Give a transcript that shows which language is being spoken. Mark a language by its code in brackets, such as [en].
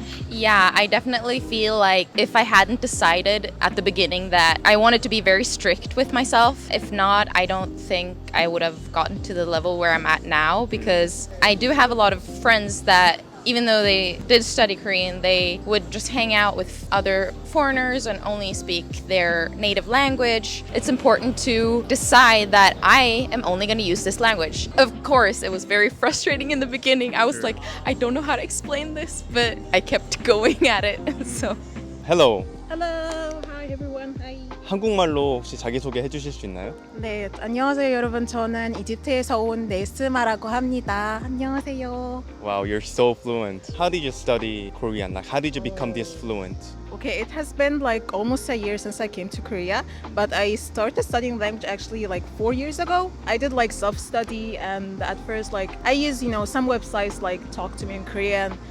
[en] Yeah, I definitely feel like if I hadn't decided at the beginning that I wanted to be very strict with myself, if not, I don't think I would have gotten to the level where I'm at now because I do have a lot of friends that even though they did study Korean, they would just hang out with other foreigners and only speak their native language. It's important to decide that I am only going to use this language. Of course, it was very frustrating in the beginning. I was like, I don't know how to explain this, but I kept going at it. So, Hello. Hello, hi everyone. Hi. [ko] 한국말로 혹시 자기소개 해주실 수 있나요? 네, 안녕하세요 여러분. 저는 이집트에서 온 네스마라고 합니다. 안녕하세요. [en] Wow, you're so fluent. How did you study Korean? Like, how did you become this fluent? Okay, it has been like almost a year since I came to Korea, but I started studying language actually like 4 years ago. I did like self-study and at first like I use, some websites like Talk to Me in Korean.